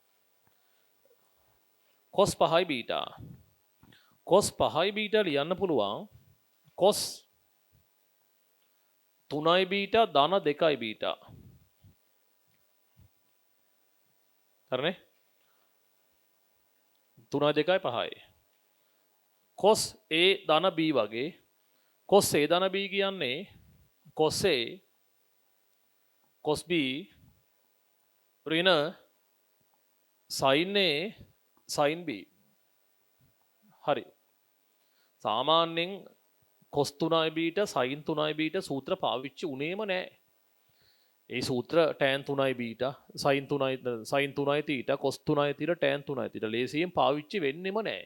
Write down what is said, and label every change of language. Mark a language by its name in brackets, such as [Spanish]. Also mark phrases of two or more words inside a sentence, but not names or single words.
[Sinhala] cos 5 බීටා. cos 5 බීටා ලියන්න පුළුවන්. cos 3 බීටා ධන 2 බීටා. හරිනේ? 3 2 5යි. [English] cos a [Sinhala] ධන b වගේ [English] cos a [Sinhala] ධන b කියන්නේ [English] cos a cos b [Sinhala] ඍණ [English] sin a sin b. [Sinhala] හරි. සාමාන්‍යයෙන් cos 3 බීටා sin 3 බීටා සූත්‍ර පාවිච්චි උනේම නැහැ. ඒ සූත්‍ර tan 3 බීටා sin 3 තීටා cos 3 තීටා tan 3 තීටා ලේසියෙන් පාවිච්චි වෙන්නෙම නැහැ.